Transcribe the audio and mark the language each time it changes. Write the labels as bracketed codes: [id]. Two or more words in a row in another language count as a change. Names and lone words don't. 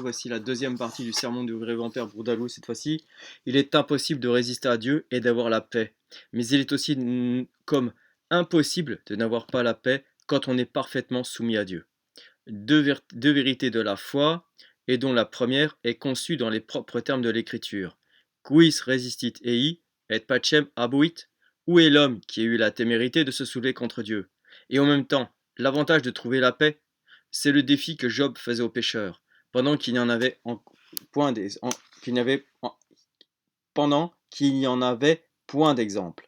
[fr] Voici la deuxième partie du sermon du révérend Père Bourdaloue. Cette fois-ci, il est impossible de résister à Dieu et d'avoir la paix. Mais il est aussi comme impossible de n'avoir pas la paix quand on est parfaitement soumis à Dieu. Deux vérités de la foi, et dont la première est conçue dans les propres termes de l'Écriture. [la] Quis resistit ei, et pacem abuit? [fr] Où est l'homme qui a eu la témérité de se soulever contre Dieu? Et en même temps, l'avantage de trouver la paix, c'est le défi que Job faisait aux pécheurs, pendant qu'il n'y en avait qu'il n'y en avait point d'exemple.